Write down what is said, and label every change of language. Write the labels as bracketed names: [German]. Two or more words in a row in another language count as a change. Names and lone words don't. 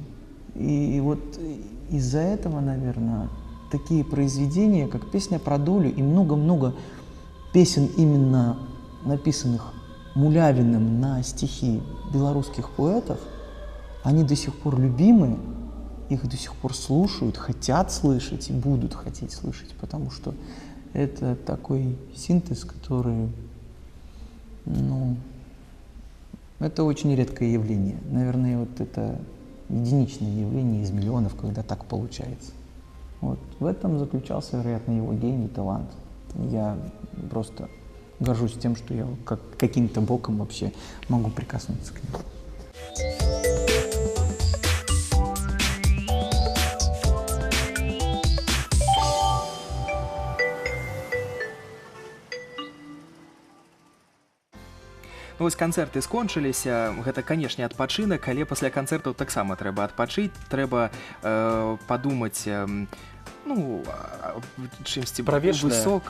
[Russian] И вот из-за этого, наверное, такие произведения, как «Песня про долю» и много-много песен, именно написанных Мулявиным на стихи белорусских поэтов, они до сих пор любимы, их до сих пор слушают, хотят слышать и будут хотеть слышать, потому что это такой синтез, который, ну, это очень редкое явление. Наверное, вот это единичное явление из миллионов, когда так получается. Вот. В этом заключался, вероятно, его гений, талант. Я просто горжусь тем, что я каким-то боком вообще могу прикоснуться к нему. [Belarusian] Ну, вось канцэрты скончыліся, гэта, канешне, адпачынак, але пасля канцэртаў таксама трэба адпачыць, трэба падумаць, ну, чымсьці высока.